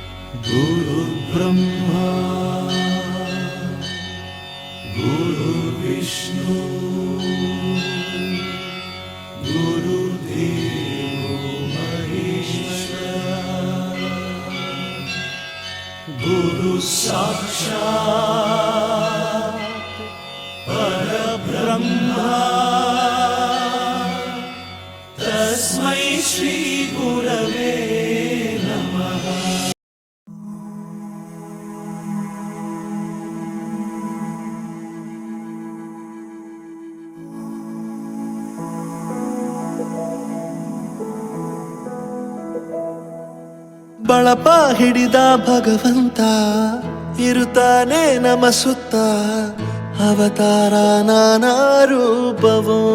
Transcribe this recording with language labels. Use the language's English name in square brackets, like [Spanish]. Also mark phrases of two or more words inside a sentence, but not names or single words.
[Sanskrit] गुरुर्ब्रह्मा गुरुर्विष्णु गुरुर्देवो महेश्वरः गुरुः साक्षात् परब्रह्मा तस्मै श्री गुरवे नमः। [Kannada] ಬಳಪ ಹಿಡಿದ ಭಗವಂತ ಇರುತ್ತಾನೆ ನಮ ಸುತ್ತ, ಅವತಾರ ನಾನಾ ರೂಪವೋ